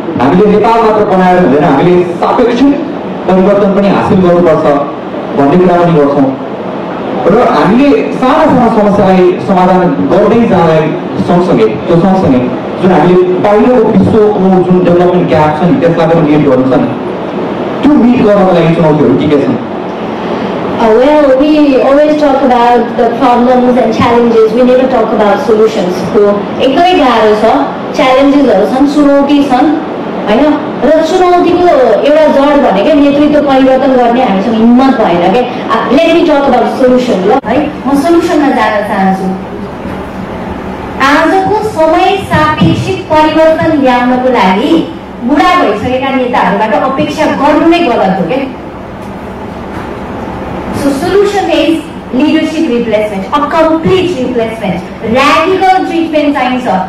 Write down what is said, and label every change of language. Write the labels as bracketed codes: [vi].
[ne] हामीले नेपाल मात्र बनाएर हुँदैन, हामीले सापेक्षिक परिवर्तन पनि हासिल गर्नुपर्छ भन्ने कुरा पनि गर्छौँ। र र हामीले साना साना समस्यालाई समाधान गर्दै जाँदा सँगसँगै जुन हामीले पहिलेको विश्वको जुन डेभलपमेन्ट ग्याप छ नि त्यसलाई पनि मिट गर्नु छ नि, त्यो मिट गर्नको लागि चुनौतीहरू के छन्? [en] Well, we always talk about the problems and challenges. We never talk about solutions. [ne] So, एकदमै गाह्रो छ, च्यालेन्जेसहरू छन्, चुनौती छन् हैन। र चुनौतीको एउटा जड भनेकै नेतृत्व परिवर्तन गर्ने हामीसँग हिम्मत भएन के। [en] let me talk about solution [ne] ल है। म सोल्युसनमा जान चाहन्छु। आजको समय सापेक्षिक परिवर्तन ल्याउनको लागि बुढा भइसकेका नेताहरूबाट अपेक्षा गर्नु नै गलत हो के। [en] So solution is leadership replacement, a complete replacement, radical treatment [ne] चाहिन्छ।